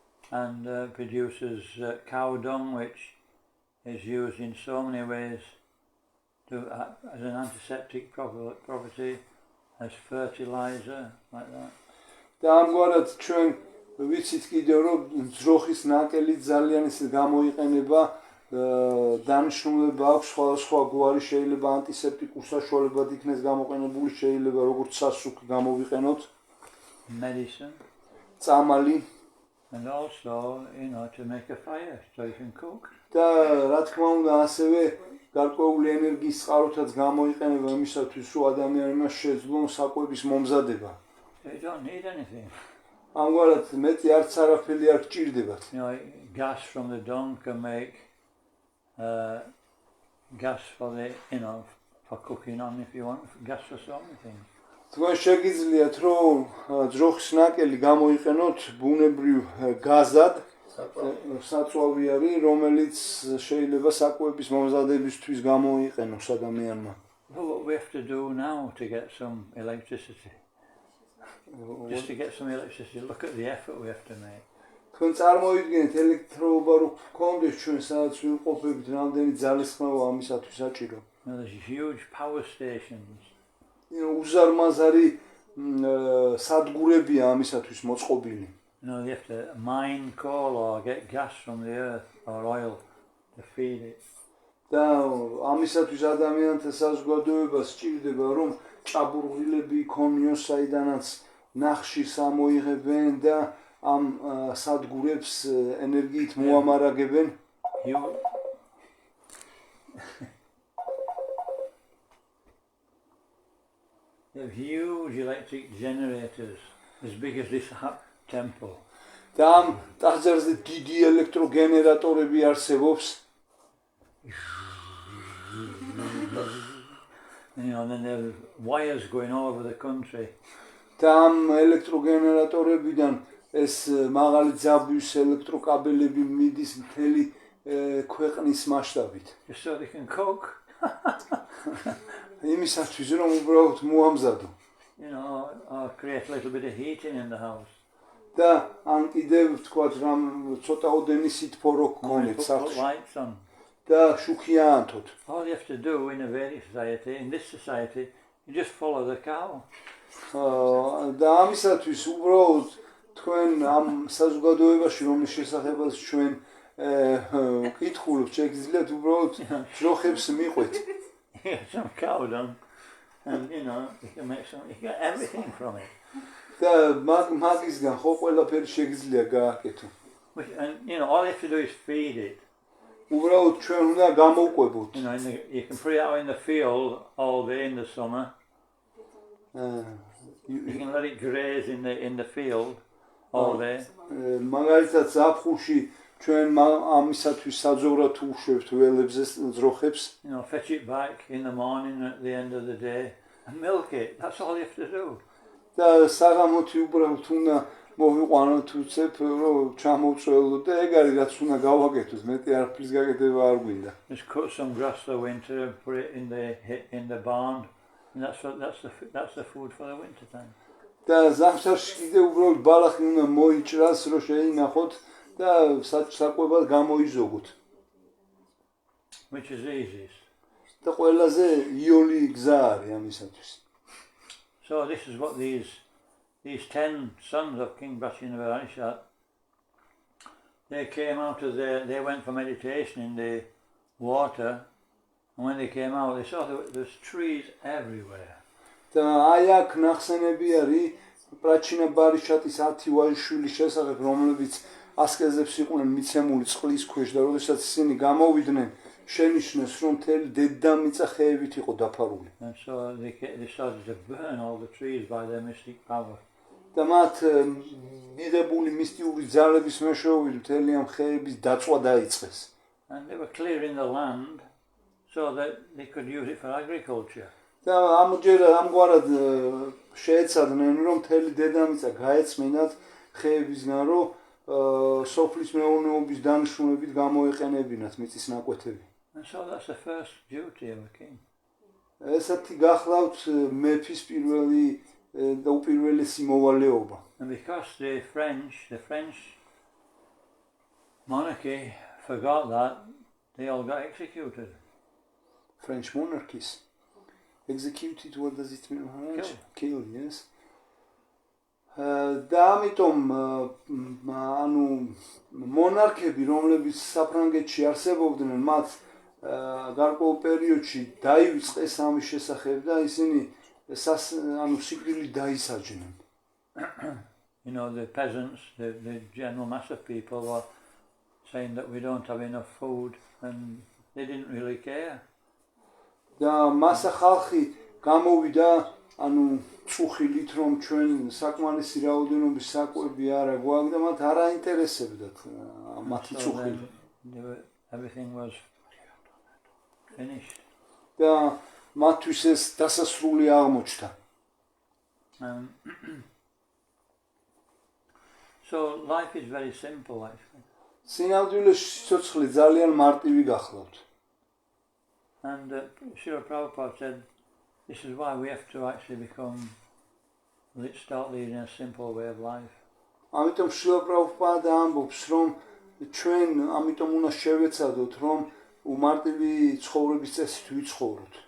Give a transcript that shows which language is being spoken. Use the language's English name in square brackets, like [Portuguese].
[English] And produces cow dung, which is used in so many ways as an antiseptic property, as fertilizer, like that. [Georgian] და ამგვარად ჩვენ ვიცით კიდევ რომ ძროხის ნაკელი ძალიან ისე გამოიყენება დანიშნულება აქვს სხვადასხვა გვარი შეიძლება ანტისეპტიკურ საშუალებად იქნეს გამოყენებული შეიძლება როგორც სასუქი გამოვიყენოთ [English] Medicine. [Georgian] წამალი [English] And also, you know, to make a fire so you can cook. [Georgian] და რა თქმა უნდა ასევე გარკვეული ენერგიის წყაროთაც გამოიყენება იმისათვის, რომ ადამიანმა შეძლონ საკვების მომზადება. [English] They don't need anything. [Georgian] ამგვარად მეტი არც არაფერი არ გჭირდებათ. [English] You know, gas from the dung can make gas for the, for cooking on if you want, gas for so many things. [Georgian] თქვენ შეგიძლიათ რომ ძროხის ნაკელი გამოიყენოთ ბუნებრივ გაზად, საწვავი არის, რომელიც შეიძლება საკვების მომზადებისთვის გამოიყენოს ადამიანმა. [English] Well, what we have to do now to get some electricity? Just to get some electricity, look at the effort we have to make. [Georgian] თქვენ წარმოიდგინეთ ელექტროობა რო გქონდეს ჩვენ სადაც ვიმყოფებით, რამდენი ძალისხმევა ამისათვის საჭირო. [English] There's huge power stations. [Georgian] უზარმაზარი სადგურებია ამისათვის მოწყობილი. [English] They have to mine coal or get gas from the earth or oil to feed it. [Georgian] და ამისათვის ადამიანთა საზოგადოებას სჭირდება რომ ჭაბურღილები იქონიოს, საიდანაც ნახშირს ამოიღებენ და ამ სადგურებს ენერგიით მოამარაგებენ. [English] They have huge electric generators as big as this temple. [Georgian] და ამ ტაძარზე დიდი ელექტროგენერატორები არსებობს. [English] And then there are wires going all over the country. [Georgian] და ამ ელექტროგენერატორებიდან ეს მაღალი ძაბვის ელექტროკაბელები მიდის მთელი ქვეყნის მასშტაბით. [English] Just so they can cook. [Georgian] იმისათვის რომ უბრალოდ მოამზადო. [English] Or create a little bit of heating in the house. [Georgian] და ან კიდევ ვთქვათ რამ ცოტაოდენი სითბორო გქონეთ სახლში. [English] Lights on. [Georgian] და შუქიანთოთ. [English] All you have to do in a Vedic society, in this society, you just follow the cow. [Georgian] და ამისათვის უბრალოდ თქვენ ამ საზოგადოებაში რომლის შესახებაც ჩვენ კითხულობთ, შეგიძლიათ უბრალოდ ძროხებს მიყვეთ. [English] Some cow dung, and you can make some, you get everything from it. [Georgian] და მაგისგან ხო ყველაფერი შეგიძლია გააკეთო. [English] And all you have to do is feed it. [Georgian] უბრალოდ ჩვენ უნდა გამოვყვებოთ. [English] You can put it out in the field all day in the summer. You can let it graze in the field all day. [Georgian] მაგალითად ზაფხულში ჩვენ ამისათვის საძოვრად უშვებთ ველებზე ძროხებს. [English] Fetch it back in the morning at the end of the day and milk it. That's all you have to do. [Georgian] და საღამოთი უბრალოდ უნდა მოვიყვანოთ უცებ რომ ჩამოვწველოთ და ეგ არის რაც უნდა გავაკეთოთ. მეტი არაფრის გაკეთება არ გვინდა. [English] Just cut some grass for the winter and put it in the barn. And that's the food for the winter time. [Georgian] და ზამთარში კიდე უბრალოდ ბალახი უნდა მოიჭრას რომ შეინახოთ და საკვებად გამოიზოგოთ. [English] Which is the easiest. [Georgian] და ყველაზე იოლი გზა არის ამისათვის. [English] So this is what these 10 sons of King Bhasinavarishat, they came out of they went for meditation in the water, and when they came out they saw there's trees everywhere. [Georgian] და აი აქ ნახსენები არის პრაჩინა ბარიშატის 10 ვაჟიშვილის შესახებ, რომლებიც ასკეზებს იყვნენ მიცემული წყლის ქვეშ და როდესაც ისინი გამოვიდნენ შენიშნეს რომ მთელი დედამიწა ხეებით იყო დაფარული. [English] And so they started to burn all the trees by their mystic power. [Georgian] და მათ მიღებული მისტიური ძალების მეშვეობით მთელი ამ ხეების დაწვა დაიწყეს. [English] And they were clearing the land so that they could use it for agriculture. [Georgian] და ამგვარად შეეცადნენ რომ მთელი დედამიწა გაეწმინათ ხეებისგან, რომ სოფლის მეურნეობის დანიშნულებით გამოეყენებინათ მიწის ნაკვეთები. [English] And so that's the first duty of a king. [Georgian] ესეთი გახლავთ მეფის პირველი და უპირველესი მოვალეობა. [English] And because the French monarchy forgot that, they all got executed. French monarchies executed, what does it mean? Killed, yes. [Georgian] და ამიტომ ანუ მონარქები, რომლებიც საფრანგეთში არსებობდნენ, მათ გარკვეულ პერიოდში დაივიწყეს ამის შესახებ და ისინი ანუ სიკვდილით დაისაჯნენ. [English] The peasants, the general mass of people were saying that we don't have enough food, and they didn't really care. [Georgian] და მასა ხალხი გამოვიდა ანუ წუხილით რომ ჩვენ საკმარისი რაოდენობის საკვები არა გვაქვს და მათ არ აინტერესებდათ მათი წუხილი. [English] Everything was finished. [Georgian] და მათთვის ეს დასასრული აღმოჩნდა. [English] So life is very simple actually. [Georgian] სინამდვილეში სიცოცხლე ძალიან მარტივი გახლავთ. [English] And Srila Prabhupada said this is why we have to actually start leading a simple way of life. [Georgian] ამიტომ შრილა პრაბჰუპადა ამბობს რომ ჩვენ ამიტომ უნდა შევეცადოთ რომ უმარტივი ცხოვრების წესით ვიცხოვროთ.